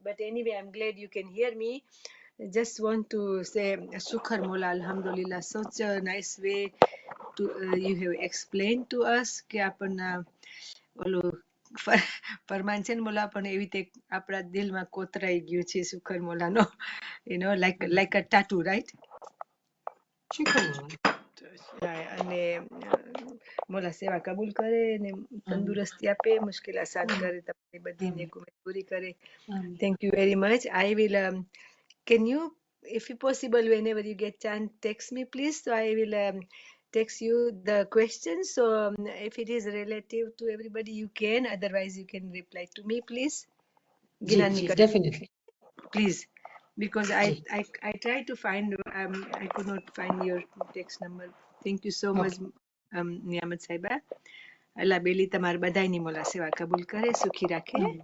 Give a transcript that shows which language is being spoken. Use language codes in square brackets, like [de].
[en] But anyway, I'm glad you can hear me. I just want to say Shukr Mola, Alhamdulillah, such a nice way to you have explained to us [gu] કે આપણને ઓલું ફરમાન છે ને મોલા પણ એવી રીતે આપણા દિલમાં કોતરાઈ ગયું છે સુખર મોલાનો, [en] you know, like a tattoo, right? [gu] અને મોલા સેવા કબૂલ કરે ને તંદુરસ્તી આપે, મુશ્કેલ આસાન કરે, તમારી બધી નેક ઉમેદ પૂરી કરે. [en] Thank you very much. I will can you, if possible, whenever you get chance, text me please, so I will text you the questions. So if it is relative to everybody you can, otherwise you can reply to me please. Definitely. Please, because I tried to find, I could not find your text number. Thank you so much, Niyamat Saheba. [gu] અલ્લાહ બેલી તમાર બધાયની મોલા સેવા કબૂલ કરે, સુખી રાખે.